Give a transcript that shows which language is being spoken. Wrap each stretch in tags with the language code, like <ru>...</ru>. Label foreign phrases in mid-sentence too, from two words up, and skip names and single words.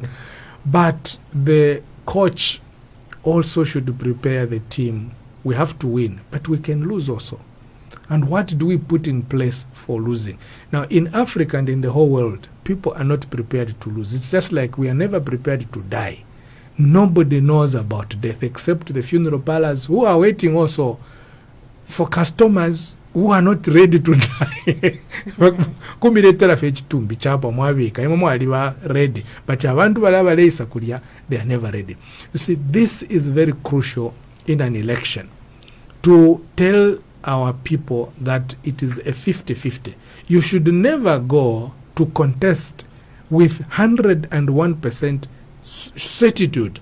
<en>But the coach also should prepare the team. We have to win, but we can lose also. And what do we put in place for losing? Now in Africa and in the whole world, people are not prepared to lose. It's just like we are never prepared to die. Nobody knows about death except the funeral parlors who are waiting also for customers who are not ready to die.</en> <bem>Kumiretera fechitumbi chapa mwabika imamo aliwa</bem> <en>ready, but</en> <bem>abantu balaba leisa kulia,</bem> <en>they are never ready. You see, this is very crucial in an election, to tell our people that it is a 50-50. You should never go to contest with 101% certitude.</en>